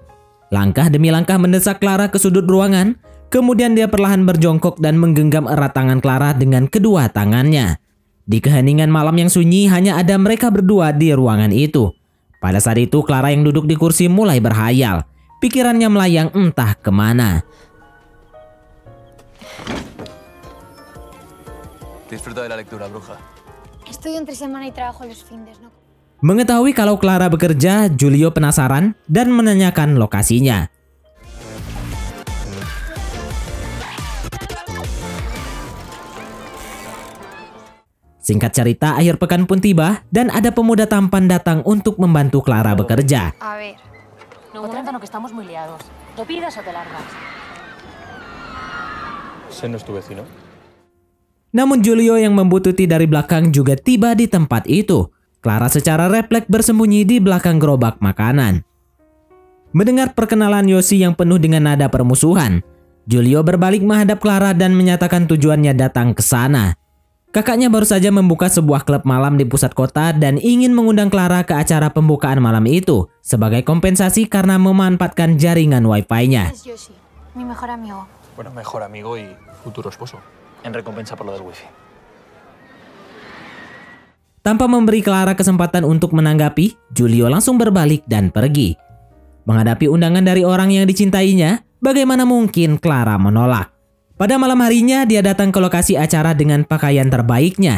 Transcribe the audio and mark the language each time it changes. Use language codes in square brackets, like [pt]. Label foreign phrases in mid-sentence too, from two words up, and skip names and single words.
[id] Langkah demi langkah mendesak Clara ke sudut ruangan, kemudian dia perlahan berjongkok dan menggenggam erat tangan Clara dengan kedua tangannya. Di keheningan malam yang sunyi hanya ada mereka berdua di ruangan itu. Pada saat itu Clara yang duduk di kursi mulai berhayal. Pikirannya melayang entah kemana. [es] Disfruta de la lectura, bruja. Estudio entre semana y trabajo los fines, ¿no? [id] Mengetahui kalau Clara bekerja, Julio penasaran dan menanyakan lokasinya. Singkat cerita, akhir pekan pun tiba dan ada pemuda tampan datang untuk membantu Clara bekerja. [es] A ver. No, un momento, no, que estamos muy liados. ¿Lo pides o te largas? Ese no es tu vecino. [id] Namun Julio yang membuntuti dari belakang juga tiba di tempat itu. Clara secara refleks bersembunyi di belakang gerobak makanan. Mendengar perkenalan Yoshi yang penuh dengan nada permusuhan, Julio berbalik menghadap Clara dan menyatakan tujuannya datang ke sana. Kakaknya baru saja membuka sebuah klub malam di pusat kota dan ingin mengundang Clara ke acara pembukaan malam itu sebagai kompensasi karena memanfaatkan jaringan wifi-nya. [es] Es Yoshi, mi mejor amigo. Bueno, mejor amigo y futuro esposo. En recompensa por lo del wifi. [id] Tanpa memberi Clara kesempatan untuk menanggapi, Julio langsung berbalik dan pergi. Menghadapi undangan dari orang yang dicintainya, bagaimana mungkin Clara menolak? Pada malam harinya, dia datang ke lokasi acara dengan pakaian terbaiknya.